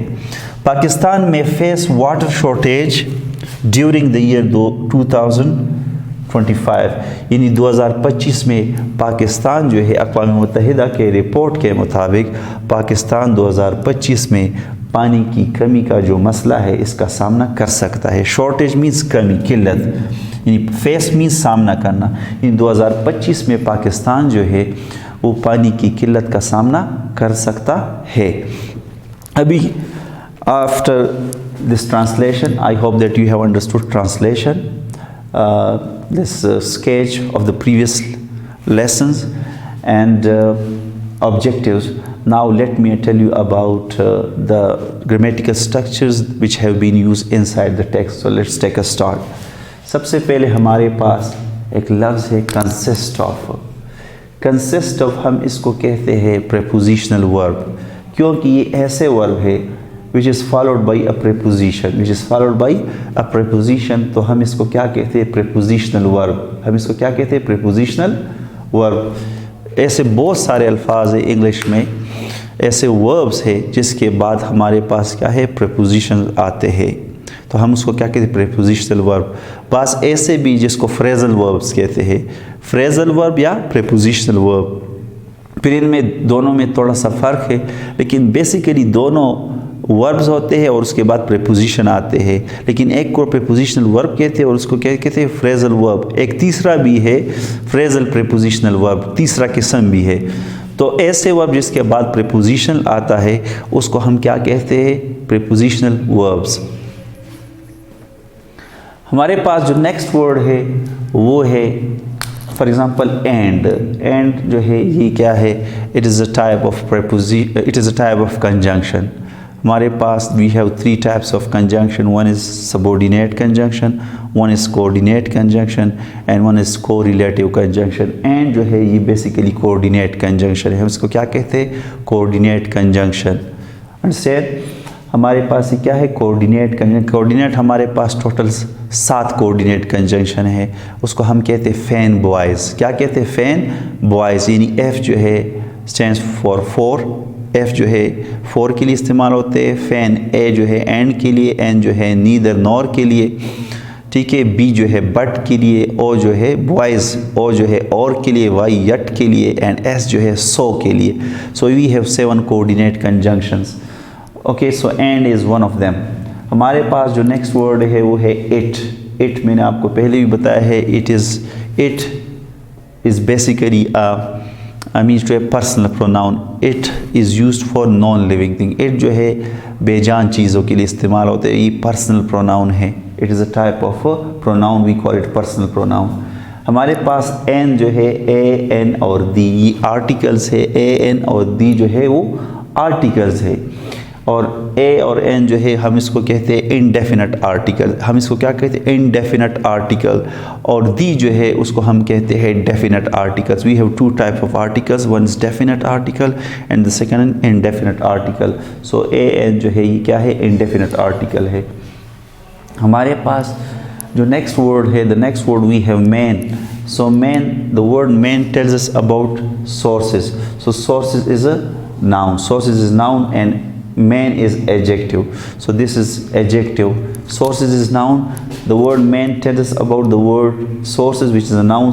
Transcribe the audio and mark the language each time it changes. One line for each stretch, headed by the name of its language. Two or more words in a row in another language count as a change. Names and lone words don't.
Urdu: پاکستان میں
English: face water shortage during the year
Urdu: 2025، یعنی 2025 میں پاکستان جو ہے اقوام متحدہ کے رپورٹ کے مطابق پاکستان 2025 میں پانی کی کمی کا جو مسئلہ ہے اس کا سامنا کر سکتا ہے.
English: shortage means
Urdu: کمی، قلت، یعنی
English: face means
Urdu: سامنا کرنا. یعنی 2025 میں پاکستان جو ہے وہ پانی کی قلت کا سامنا کر سکتا ہے.
English: अभी आफ्टर this translation, I hope that you have understood translation, this sketch of the previous lessons and objectives. Now let me tell you about the grammatical structures which have been used inside the text. So let's take a start.
Urdu: سب سے پہلے ہمارے پاس ایک لفظ ہے
English: consist of। consist of
Urdu: ہم اس کو کہتے ہیں
English: prepositional verb,
Urdu: کیونکہ یہ ایسے verb ہے
English: which is followed by a preposition,
Urdu: which is followed by a preposition, تو ہم اس کو کیا کہتے ہیں,
English: prepositional verb।
Urdu: ہم اس کو کیا کہتے ہیں,
English: prepositional verb।
Urdu: ایسے بہت سارے الفاظ ہیں انگلش میں، ایسے verbs ہے جس کے بعد ہمارے پاس کیا ہے، preposition آتے ہیں، تو ہم اس کو کیا کہتے ہیں,
English: prepositional verb।
Urdu: بس ایسے بھی جس کو
English: phrasal verbs
Urdu: کہتے ہیں,
English: phrasal verb या prepositional verb।
Urdu: پھر ان میں دونوں میں تھوڑا سا فرق ہے، لیکن بیسکلی دونوں وربز ہوتے ہیں اور اس کے بعد پریپوزیشن آتے ہیں، لیکن ایک کو
English: prepositional verb
Urdu: کہتے ہیں اور اس کو کیا کہتے ہیں,
English: phrasal verb.
Urdu: ایک تیسرا بھی ہے
English: phrasal prepositional verb,
Urdu: تیسرا قسم بھی ہے. تو ایسے ورب جس کے بعد پریپوزیشن آتا ہے اس کو ہم کیا کہتے ہیں,
English: prepositional verbs.
Urdu: ہمارے پاس جو
English: next word
Urdu: ہے وہ ہے
English: for example and.
Urdu: اینڈ جو ہے یہ کیا ہے,
English: it is a type of conjunction.
Urdu: ہمارے پاس
English: we have 3 types of conjunction. One is subordinate conjunction, one is coordinate conjunction and one is correlative conjunction.
Urdu: And جو ہے یہ
English: basically coordinate conjunction
Urdu: ہے، ہم اس کو کیا کہتے ہیں,
English: coordinate conjunction। Understand?
Urdu: ہمارے پاس یہ کیا ہے,
English: coordinate conjunction।
Urdu: coordinate ہمارے پاس ٹوٹل 7
English: coordinate conjunction
Urdu: ہے، اس کو ہم کہتے ہیں
English: fan boys।
Urdu: کیا کہتے ہیں,
English: fan boys।
Urdu: یعنی F جو ہے
English: stands for 4,
Urdu: F جو ہے 4 کے لئے استعمال ہوتے ہیں، فین A جو ہے اینڈ کے لئے، N جو ہے एंड के लिए, N जो है
English: neither nor
Urdu: کے لئے، ٹھیک ہے، B جو ہے بٹ کے لئے، O جو ہے بوائز، O جو ہے اور کے لئے، Y یٹ کے لئے اینڈ S جو ہے سو کے لئے.
English: so we have 7 coordinate conjunctions. okay, so and is one of them.
Urdu: ہمارے پاس جو
English: next word
Urdu: ہے وہ ہے اٹ۔ اٹ میں نے آپ کو پہلے بھی بتایا ہے,
English: it is basically means to a personal pronoun. it is used for non living thing.
Urdu: اٹ جو ہے بے جان چیزوں کے لئے استعمال ہوتے ہیں، یہ
English: personal pronoun
Urdu: है।
English: it is a type of pronoun, we call it personal pronoun.
Urdu: ہمارے پاس این جو ہے، اے این اور دی، یہ آرٹیکلز ہے. اے این اور دی جو ہے وہ آرٹیکلز ہے، اور اے اور این جو ہے ہم اس کو کہتے ہیں
English: indefinite article.
Urdu: ہم اس کو کیا کہتے ہیں,
English: indefinite article.
Urdu: اور دی جو ہے اس کو ہم کہتے ہیں
English: definite articles. वी हैव 2 types of articles, one is definite article and the second indefinite article.
Urdu: So اے این جو ہے یہ کیا ہے,
English: indefinite article
Urdu: है। ہمارے پاس جو
English: next word है, the next word we have man. So man, the word man tells us about sources. So sources is a noun. Sources is noun and man is adjective. So this is adjective. Sources is noun. The word man tells us about the word sources, which is a noun.